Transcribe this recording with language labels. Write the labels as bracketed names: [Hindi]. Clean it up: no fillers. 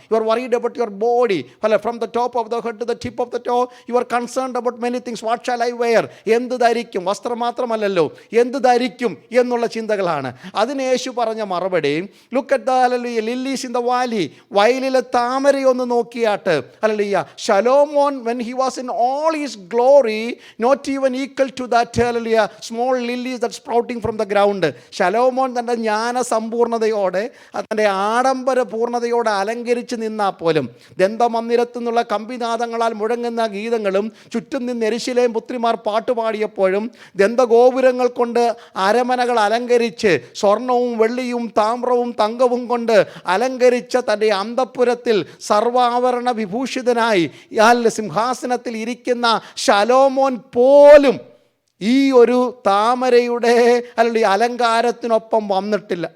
[English] You are worried about your body. From the top of the head to the tip of the toe you are concerned about many things. What shall I wear? [Malayalam] എന്ത് ധരിക്കും? വസ്ത്രം മാത്രമല്ലല്ലോ, എന്ത് ധരിക്കും എന്നുള്ള ചിന്തകളാണ്. അതിന് യേശു പറഞ്ഞ മറുപടി, [English] Look at the lilies in the valley. [Malayalam] വയലിലെ താമരയൊന്ന് നോക്കിയാട്ട്. Hallelujah. Solomon [English] when he was in all his glory, not even equal to that small lilies that sprouting from the ground. [Malayalam] ശലോമോൻ തൻ്റെ ജ്ഞാന സമ്പൂർണതയോടെ, തൻ്റെ ആഡംബര പൂർണ്ണതയോടെ അലങ്കരിച്ച് നിന്നാൽ പോലും ദന്തമന്ദിരത്തു നിന്നുള്ള കമ്പിനാദങ്ങളാൽ മുഴങ്ങുന്ന ഗീതങ്ങളും ചുറ്റും നിന്ന് യെരൂശലേം പുത്രിമാർ പാട്ടുപാടിയപ്പോഴും ദന്തഗോപുരങ്ങൾ കൊണ്ട് അരമനകൾ അലങ്കരിച്ച് സ്വർണവും വെള്ളിയും താമ്രവും തങ്കവും കൊണ്ട് അലങ്കരിച്ച തൻ്റെ അന്തഃപുരത്തിൽ സർവാഭരണ വിഭൂഷിതനായി സിംഹാസനത്തിൽ ഇരിക്കുന്ന ശലോമോൻ പോലും ഈ ഒരു താമരയുടെ അല്ലെങ്കിൽ അലങ്കാരത്തിനൊപ്പം വന്നിട്ടില്ല.